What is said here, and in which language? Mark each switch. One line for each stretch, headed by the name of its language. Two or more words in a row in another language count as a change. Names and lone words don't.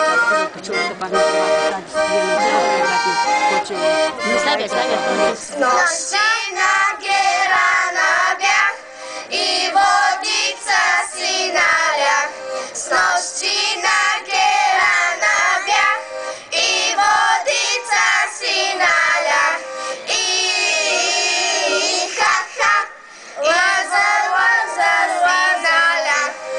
Russian: почему-то по нам не ставят.
Bulgarian: С ночи на гера бях и водица си налях. С нощи на гера бях и водица си налях. И ха-ха, Лазар, Лазар, налях.